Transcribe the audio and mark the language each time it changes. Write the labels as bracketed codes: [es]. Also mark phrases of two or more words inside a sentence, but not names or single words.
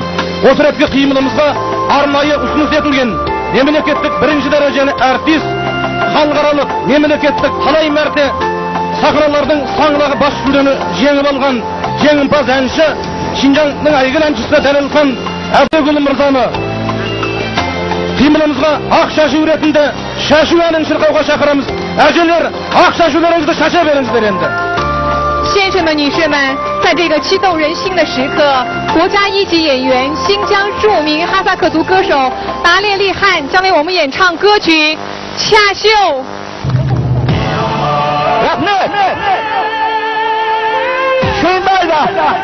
[kk] Осы ретке қимылымызға арнайы ұсыныс етілген мемлекеттік бірінші дәрежелі артист, халықаралық мемлекеттік талай мәрте сахналардың саңлағы бас жүлдені жеңіп алған жеңімпаз әнші, Шинжаңның әйгілі әншісі Дәлелхан Әбдігүл мырзаны қимылымызға ақ шашу ретінде шашу әнін шырқауға шақырамыз. Әжелер, ақ шашуларыңызды шаша беріңіздер енді. [zh] 先生们、女士们，在这个激动人心的时刻，国家一级演员、新疆著名哈萨克族歌手达列利汉将为我们演唱歌曲《恰秀》。亲爱的。